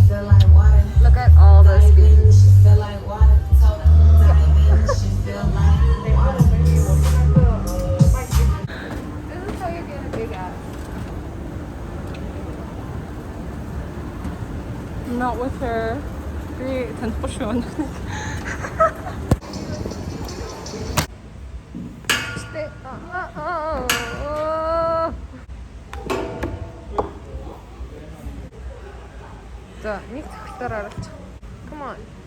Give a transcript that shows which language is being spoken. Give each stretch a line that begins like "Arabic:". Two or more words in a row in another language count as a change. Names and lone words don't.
English: Look at all this beauty. This is how you get a big ass. Not with her.
Mongolian: Би танахгүй шүү. За, нэг тахилтаар оруулж.
English: Come on.